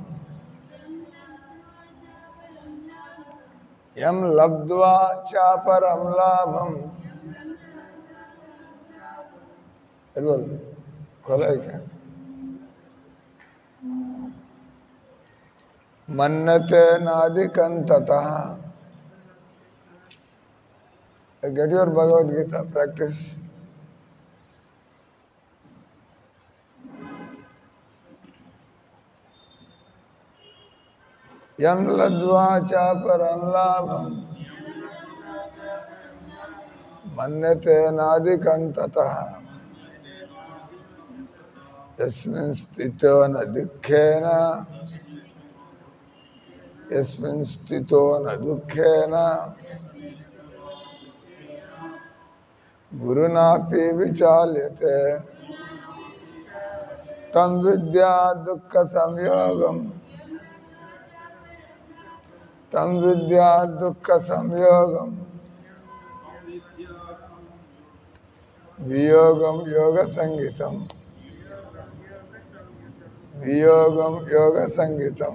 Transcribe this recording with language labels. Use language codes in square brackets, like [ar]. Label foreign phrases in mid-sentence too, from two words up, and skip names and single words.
[sa] యం లబ్ధ్వా చాపరం లాభం మన్నతే నాదికం తతః. [en] Get your Bhagavad Gita, practice. [sa] यं लद्वा चपरं लाभं मन्नते नादिकं ततः यस्मिन् स्थितो न दुःखेन यस्मिन् स्थितो न दुःखेन గురునాపి విచాల్యతే తం విద్యా దుఃఖ సంయోగం తం విద్యా దుఃఖ సంయోగం వియోగం యోగ సంగీతం వియోగం యోగ సంగీతం.